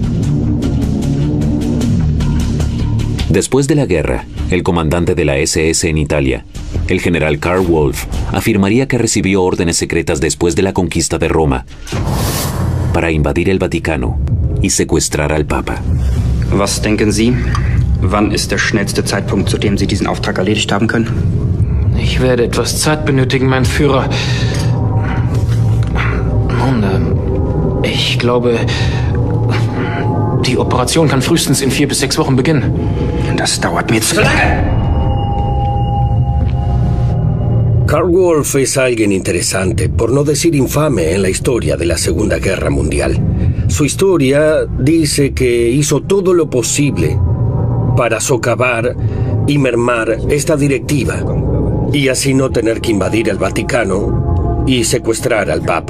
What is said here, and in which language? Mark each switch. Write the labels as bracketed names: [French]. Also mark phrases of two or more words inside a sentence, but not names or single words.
[Spanish] Después de la guerra, el comandante de la SS en Italia, el general Karl Wolff, afirmaría que recibió órdenes secretas después de la conquista de Roma para invadir el Vaticano y secuestrar al Papa. [German] Was denken Sie? Wann ist der schnellste Zeitpunkt, zu dem Sie diesen Auftrag erledigt haben können? Ich werde etwas Zeit benötigen, mein Führer. Nun, ich glaube, die Operation kann frühestens in 4 bis 6 Wochen beginnen. Das dauert mir zu lange. [Spanish] Karl Wolff es alguien interesante, por no decir infame, en la historia de la Segunda Guerra Mundial. Su historia dice que hizo todo lo posible para socavar y mermar esta directiva, y así no tener que invadir el Vaticano y secuestrar al Papa.